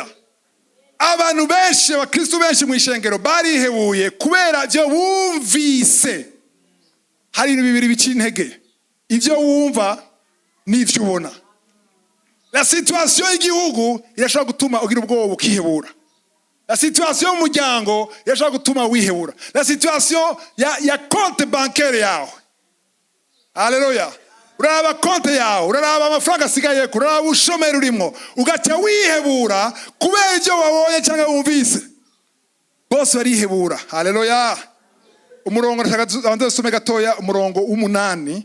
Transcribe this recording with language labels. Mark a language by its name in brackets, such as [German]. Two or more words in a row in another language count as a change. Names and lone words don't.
[Rundi] Abantu benshi, abakristo benshi mu ishengero barihebuye kubera ivyo bumvise. Hari ibintu bibiri bicintege, ivyo wumva n'ivyo ubona. [French] La situation [Rundi] y'igihugu irashaka gutuma ugira ubwoba ukihebura. [French] La situation [Rundi] y'umuryango irashaka gutuma wihebura. [French] La situation [Rundi] ya [French] compte bancaire [Rundi] yawe. Haleluya. Uraraba konte yawe, uraraba amafaranga asigaye, uraraba ubushomeri urimo, ugaca wihebura kubera ivyo wabonye cyangwa wumvise. Bose barihebura. Haleluya. Umurongo ndashaka some gatoya, umurongo w'8.